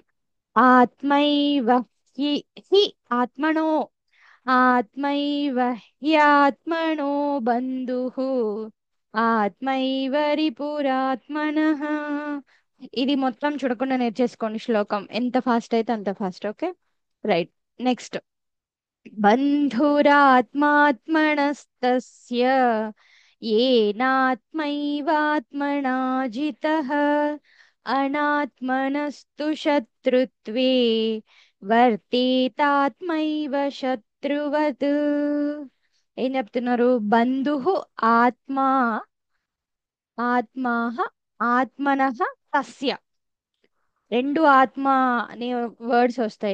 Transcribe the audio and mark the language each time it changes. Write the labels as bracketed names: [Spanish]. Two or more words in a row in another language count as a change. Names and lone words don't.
[Sanskrit] आत्मैव हि हि आत्मनो आत्मैव ह्यात्मनो बन्धुः आत्मैव रिपुरात्मनः. [Telugu] ఇది మొత్తం చూడకుండా నేర్చేసుకోండి శ్లోకం. ఎంత ఫాస్ట్ అయితే అంత ఫాస్ట్. [English] okay right. next. [Sanskrit] బంధురాత్మాత్మనస్తస్య येनात्मैवात्मना जितः अनात्मनस्तु शत्रुत्वे वर्तेतात्मैव शत्रुवत्. [Telugu] ఏం చెప్తున్నారు? [Sanskrit] बन्धुः आत्मा आत्माह आत्मनः तस्य. [Telugu] రెండు ఆత్మ అనే వర్డ్స్ వస్తాయి.